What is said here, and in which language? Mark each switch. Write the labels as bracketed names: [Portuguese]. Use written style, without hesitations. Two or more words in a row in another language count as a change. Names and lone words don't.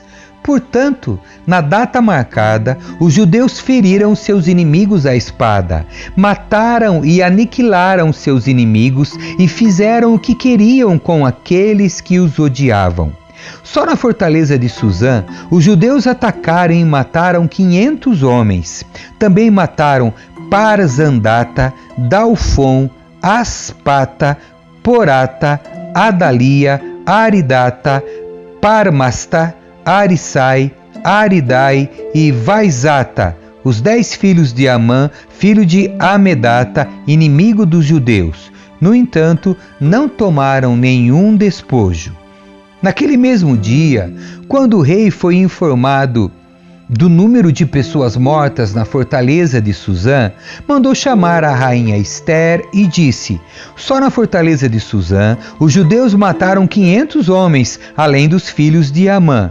[Portuguese] Portanto, na data marcada, os judeus feriram seus inimigos à espada, mataram e aniquilaram seus inimigos e fizeram o que queriam com aqueles que os odiavam. Só na fortaleza de Suzã, os judeus atacaram e mataram 500 homens. Também mataram Parzandata, Dalfon, Aspata, Porata, Adalia, Aridata, Parmasta, Arisai, Aridai e Vaizata, os 10 filhos de Amã, filho de Amedata, inimigo dos judeus. No entanto, não tomaram nenhum despojo. Naquele mesmo dia, quando o rei foi informado do número de pessoas mortas na fortaleza de Suzã, mandou chamar a rainha Ester e disse: só na fortaleza de Suzã, os judeus mataram 500 homens, além dos filhos de Amã.